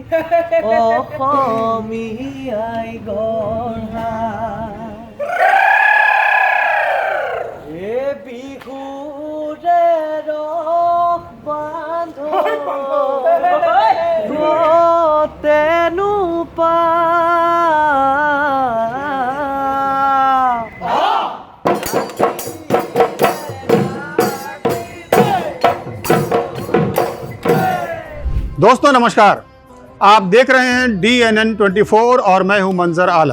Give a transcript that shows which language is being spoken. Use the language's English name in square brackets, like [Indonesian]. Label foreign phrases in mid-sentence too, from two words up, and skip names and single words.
[Assamese] অসমীয়াই গঢ়া এ বিহুৰে ৰস বান্ধো ঘৰতেনো পা [Hindi] दोस्तों नमस्कार, आप देख रहे हैं DNN 24 और मैं हूं मंजर आलम।